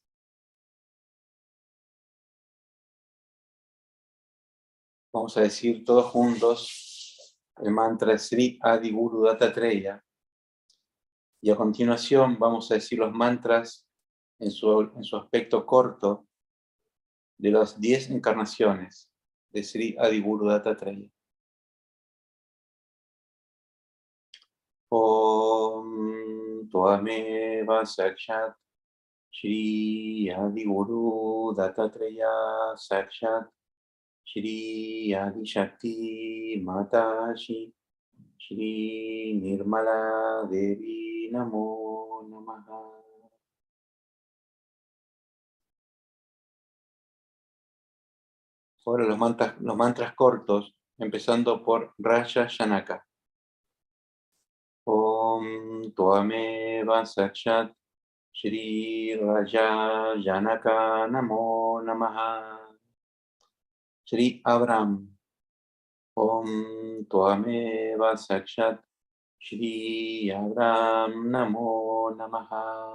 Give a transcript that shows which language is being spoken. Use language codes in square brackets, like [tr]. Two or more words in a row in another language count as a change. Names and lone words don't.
[es] Vamos a decir todos juntos el mantra Sri Adi Guru Dattatreya, y a continuación vamos a decir los mantras en su aspecto corto de las 10 encarnaciones de Sri Adi Guru Dattatreya. [sa] Om Tvameva Sakshat Shri Adi Guru Dattatreya Sakshat Shri Adi Shakti Matashi Shri Nirmala Devi Namo Namaha. [es] Ahora los mantras cortos, empezando por Raja Yanaka. [sa] Om Tvameva Sakshat Shri Raja Yanaka Namo Namaha. Shri Abraham. Om Tvameva Sakshat Shri Abraham Namo Namaha.